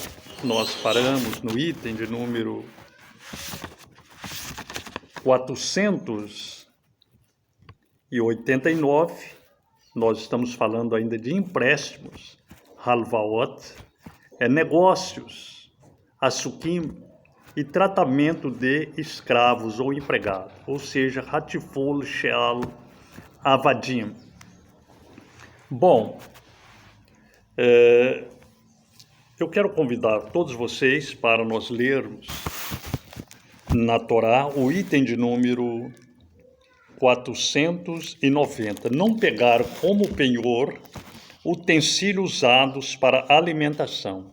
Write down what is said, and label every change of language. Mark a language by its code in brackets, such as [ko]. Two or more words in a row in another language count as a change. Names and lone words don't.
[pt] Nós paramos no item de número 489. Nós estamos falando ainda de empréstimos, halvaot, negócios, asukim e tratamento de escravos ou empregados, ou seja, [he] הטיפול של עבדים. [pt] Bom, eu quero convidar todos vocês para nós lermos na Torá o item de número 490. Não pegar como penhor utensílios usados para alimentação.